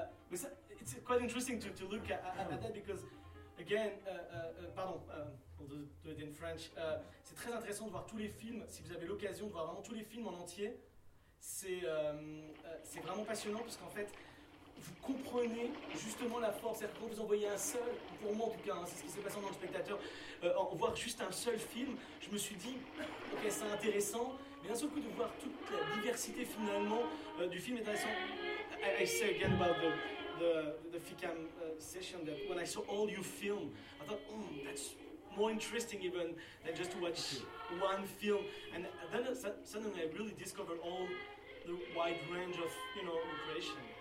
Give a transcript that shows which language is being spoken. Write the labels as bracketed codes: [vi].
[en] but it's quite interesting to look at that, because again, pardon, we'll do it in French. [fr] C'est très intéressant de voir tous les films. Si vous avez l'occasion de voir vraiment tous les films en entier, c'est vraiment passionnant, parce qu'en fait, vous comprenez justement la force. C'est-à-dire, quand vous en voyez un seul, pour moi en tout cas, hein, c'est ce qui s'est passé dans le spectateur, en voir juste un seul film, je me suis dit, ok, c'est intéressant. Mais d'un seul coup, de voir toute la diversité finalement du film est intéressant. [en] I say again about the FICAM session, that when I saw all your film, I thought, that's more interesting even than just to watch one film. And then suddenly I really discovered all the wide range of, you know, creation.